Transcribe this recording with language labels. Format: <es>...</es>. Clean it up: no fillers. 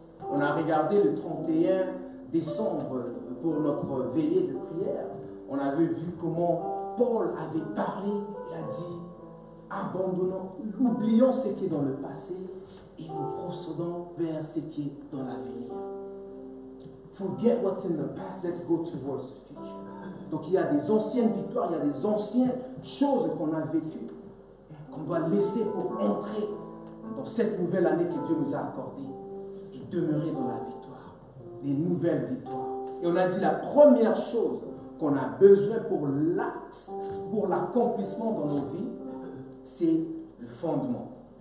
<fr>On a regardé le 31 décembre pour notre veillée de prière. On avait vu comment Paul avait parlé, il a dit: abandonnons, oublions ce qui est dans le passé et nous procédons vers ce qui est dans l'avenir.</fr> <en>Forget what's in the past, let's go towards the future.</en> <fr>Donc il y a des anciennes victoires, il y a des anciennes choses qu'on a vécues, qu'on doit laisser pour entrer dans cette nouvelle année que Dieu nous a accordée et demeurer dans la victoire, des nouvelles victoires. Et on a dit la première chose qu'on a besoin pour l'axe, pour l'accomplissement dans nos vies, c'est le fondement.</fr>